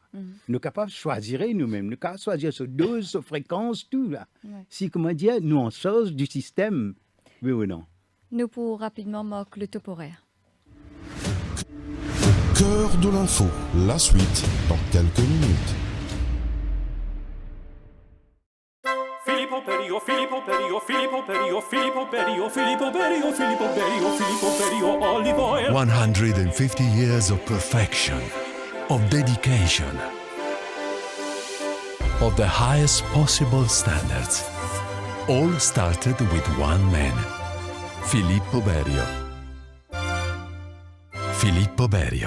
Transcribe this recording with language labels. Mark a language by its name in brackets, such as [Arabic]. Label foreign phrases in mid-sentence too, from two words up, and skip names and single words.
[French] Nous sommes capables de choisir nous-mêmes, nous sommes capables de choisir sa dose, sa fréquence, tout là. Si, comment dire, nous en sorte du système, oui ou non? Nous pourrons rapidement marquer le top horaire. Cœur de l'info, la suite dans quelques minutes. [English] Filippo Berio, Filippo Berio, Filippo Berio, Filippo Berio, Filippo Berio, Filippo Berio, Filippo Berio, olive oil. 150 years of perfection, of dedication, of the highest possible standards. All started with one man, Filippo Berio. Filippo Berio.